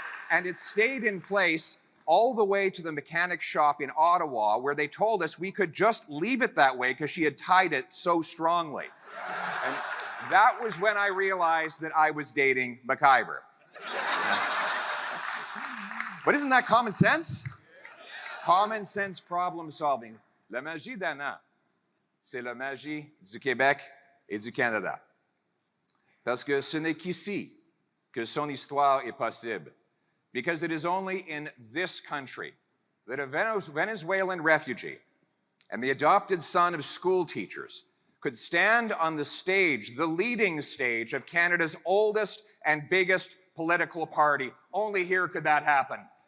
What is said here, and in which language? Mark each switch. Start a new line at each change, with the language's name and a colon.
English: And it stayed in place all the way to the mechanic shop in Ottawa, where they told us we could just leave it that way because she had tied it so strongly. And that was when I realized that I was dating McIver. But isn't that common sense? Common sense problem solving.
French: La magie d'Anna, c'est la magie du Québec et du Canada. Parce que ce n'est qu'ici que son histoire est possible.
English: Because it is only in this country that a Venezuelan refugee and the adopted son of school teachers could stand on the stage, the leading stage of Canada's oldest and biggest political party. Only here could that happen.